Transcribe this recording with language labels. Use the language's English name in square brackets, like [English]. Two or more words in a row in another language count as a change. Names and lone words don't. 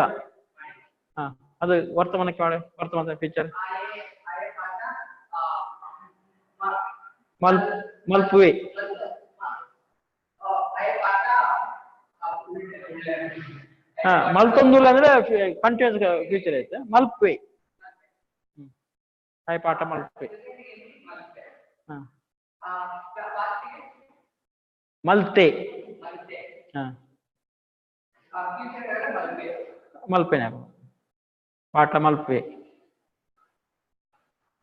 [Kannada] ಅದು ವರ್ತಮಾನಕ್ಕೆ ಮಾಡಿ, ವರ್ತಮಾನ ಫ್ಯೂಚರ್. [Tulu] ಮಲ್ಪುವೆ. [Kannada] ಮಲ್ತೊಂದುಲ್ಲ ಅಂದ್ರೆ [English] continuous future [Kannada] ಐತೆ. [Tulu] ಮಲ್ಪುವೆ, ಆಯೆ ಪಾಠ ಮಲ್ಪುವೆ. ಮಲ್ತೆ. ಮಲ್ಪೆನೆ ಪಾಠ ಮಲ್ಪೆ.